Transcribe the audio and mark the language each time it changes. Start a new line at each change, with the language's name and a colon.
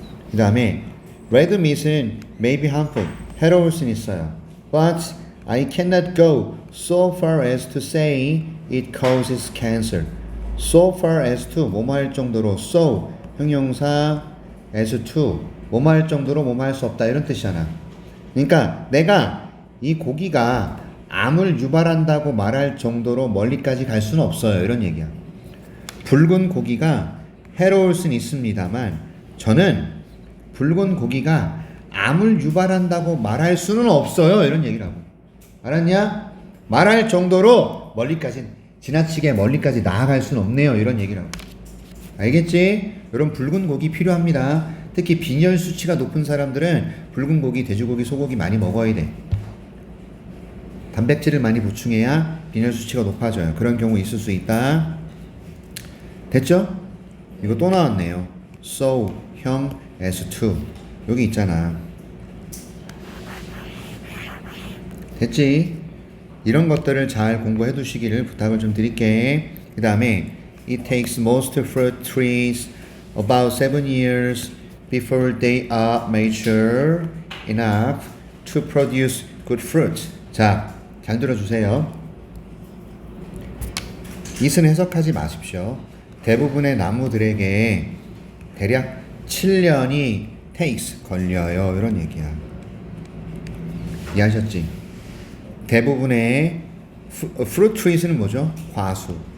Korean: 그 다음에 red meat은
English: may be harmful,
Korean: 해로울 수는 있어요.
English: But I cannot go so far as to say it causes cancer. So far as to,
Korean: 뭐뭐 할 정도로. so, 형용사, as to, 뭐뭐 할 정도로 뭐뭐 할 수 없다, 이런 뜻이잖아. 그러니까 내가 이 고기가 암을 유발한다고 말할 정도로 멀리까지 갈 수는 없어요, 이런 얘기야. 붉은 고기가 해로울 수는 있습니다만 저는 붉은 고기가 암을 유발한다고 말할 수는 없어요, 이런 얘기라고. 알았냐? 말할 정도로 멀리까지는 지나치게 멀리까지 나아갈 수는 없네요. 이런 얘기라고. 알겠지? 이런 붉은 고기 필요합니다. 특히 빈혈 수치가 높은 사람들은 붉은 고기, 돼지고기, 소고기 많이 먹어야 돼. 단백질을 많이 보충해야 빈혈 수치가 높아져요. 그런 경우 있을 수 있다. 됐죠? 이거 또 나왔네요. So, 형, S2 여기 있잖아. 됐지? 이런 것들을 잘 공부해 두시기를 부탁을 좀 드릴게. 그 다음에
English: It takes most fruit trees about 7 years before they are mature enough to produce good fruit.
Korean: 자, 잘 들어주세요. 이은 해석하지 마십시오. 대부분의 나무들에게 대략 7년이 takes 걸려요. 이런 얘기야. 이해하셨지? 대부분의 fruit trees는 뭐죠? 과수.